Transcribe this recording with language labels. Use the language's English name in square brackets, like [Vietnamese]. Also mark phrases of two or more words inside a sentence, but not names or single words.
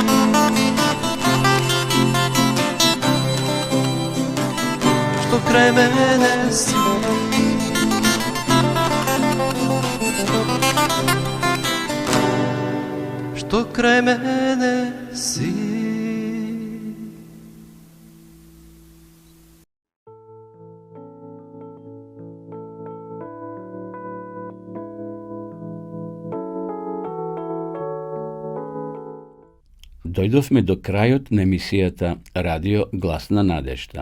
[Croatian] Što kraj mene si. Što kraj mene si. [Macedonian] Дојдовме до крајот на емисијата Радио Гласна надежда.